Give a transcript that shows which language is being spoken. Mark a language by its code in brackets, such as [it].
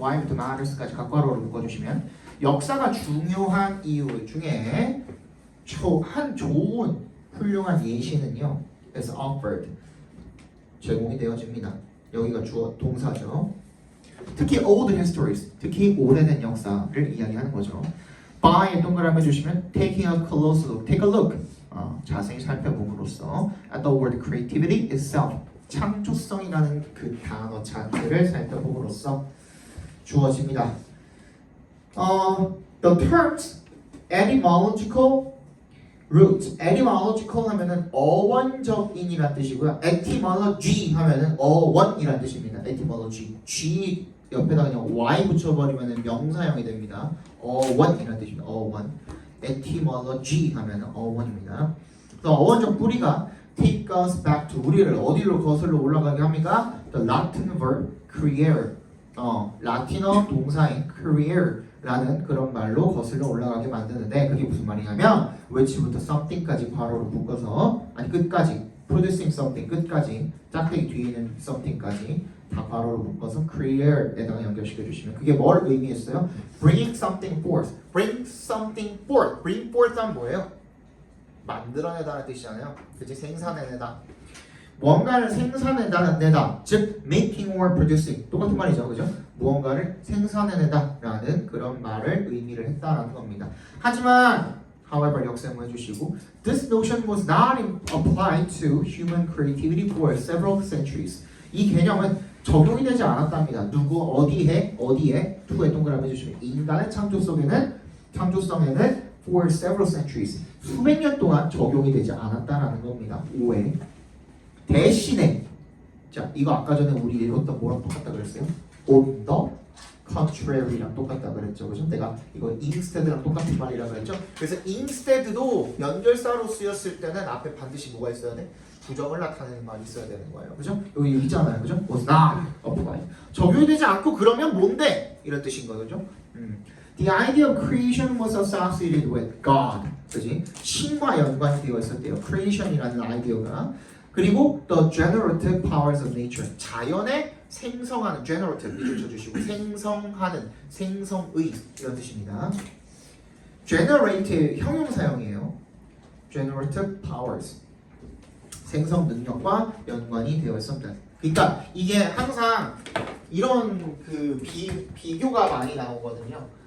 [ko] why부터 matters까지 각괄호로 묶어주시면 역사가 중요한 이유 중에 한 좋은 훌륭한 예시는요. [en] is offered. [ko] 제공이 되어집니다. 여기가 주어 동사죠. 특히 [en] old histories, [ko] 특히 오래된 역사를 이야기하는 거죠. [en] by에 [ko] 동그라미 해주시면 [en] taking a close look, take a look. [ko] 자세히 살펴봄으로써 [en] at the word creativity itself, [ko] 창조성이라는 그 단어 자체를 살펴봄으로써 주어집니다. [en] The terms etymological root, etymological [ko] 하면은 어원적인이란 뜻이고요. etymology 하면은 어원이란 뜻입니다. etymology, G 옆에다 그냥 Y 붙여버리면은 명사형이 됩니다. 어원이란 뜻입니다. 어원. etymology 하면은 어원입니다. 그래서 어원적 뿌리가 [en] take us back to, [ko] 우리를 어디로 거슬러 올라가게 합니까? [en] The Latin verb creare, [ko] 라틴어 동사인 creare라는 그런 말로 거슬러 올라가게 만드는데 그게 무슨 말이냐면 which부터 something까지 괄호로 묶어서 아니 끝까지 [en] producing something [ko] 끝까지 짝대기 뒤에 있는 something까지 다 괄호로 묶어서 creare에다가 연결시켜 주시면 그게 뭘 의미했어요? [en] bringing something forth, bring something forth, bring forth란 [ko] 뭐예요? 만들어내다는 뜻이잖아요. 그치? 생산해내다. 무언가를 생산해내다, 즉 [en] making or producing [ko] 똑같은 말이죠, 그죠? 무언가를 생산해내다라는 그런 말을 의미를 했다라는 겁니다. [en] 하지만 however [ko] 역세모 해주시고 [en] this notion was not applied to human creativity for several centuries. [ko] 이 개념은 적용이 되지 않았답니다. 누구 어디에 to에 동그라미 해주시면 인간의 창조성에는 [en] for several centuries [ko] 수백 년 동안 적용이 되지 않았다라는 겁니다. 5회 대신에 자 이거 아까 전에 우리 읽었던 뭐랑 똑같다 그랬어요? [en] on the contrary [ko] 랑 똑같다 그랬죠, 그죠? 내가 이거 instead랑 똑같은 말이라고 했죠. 그래서 instead도 연결사로 쓰였을 때는 앞에 반드시 뭐가 있어야 돼? 부정을 나타내는 말이 있어야 되는 거예요, 그죠? 여기 있잖아요, 그죠? [en] was not applied. [ko] 적용이 되지 않고 그러면 뭔데? 이런 뜻인 거죠, 그죠? [en] The idea of creation was associated with God. [ko] 그지? 신과 연관이 되어 있었대요. [en] creation이라는 [ko] 아이디어가. 그리고 [en] the generative powers of nature. [ko] 자연의 생성하는 generative 밑줄 쳐주시고 생성하는 생성의 이런 뜻입니다. generate 형용사형이에요. [en] generative powers [ko] 생성 능력과 연관이 되어 있습니다. 그러니까 이게 항상 이런 그 비교가 많이 나오거든요.